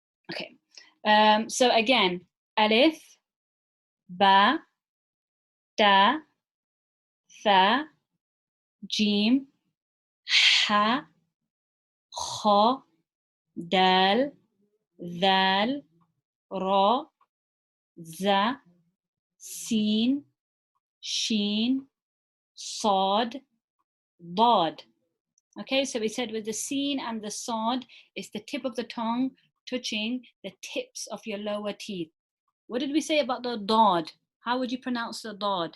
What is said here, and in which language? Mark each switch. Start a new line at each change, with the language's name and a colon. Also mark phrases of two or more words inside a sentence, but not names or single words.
English: Okay. So again,
Arabic: ألف باء تاء, ثاء جيم حاء خاء دال ذال راء زاي, سين شين صاد ضاد.
English: Okay, so we said with the sin and the sod, it's the tip of the tongue touching the tips of your lower teeth. What did we say about the dod? How would you pronounce the dod?